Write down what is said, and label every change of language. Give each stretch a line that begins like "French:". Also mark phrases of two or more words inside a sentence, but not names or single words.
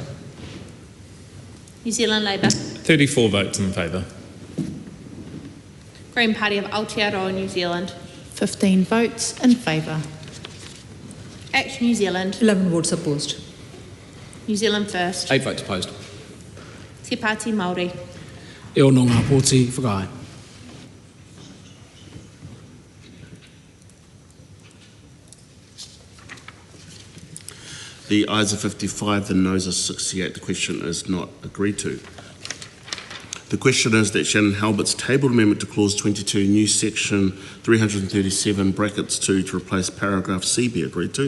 English: New Zealand Labour. 34 votes in favour. Green Party of Aotearoa, New Zealand. 15 votes in favour. Action New Zealand. 11 votes opposed. New Zealand First. 8 votes opposed. Te Pāti Māori.
Māori: E ono ngā pōti whakaai.
English: The ayes are 55, the noes are 68. The question is not agreed to. The question is that Shannon Halbert's tabled amendment to clause 22, new section 337 brackets 2 to replace paragraph C be agreed to.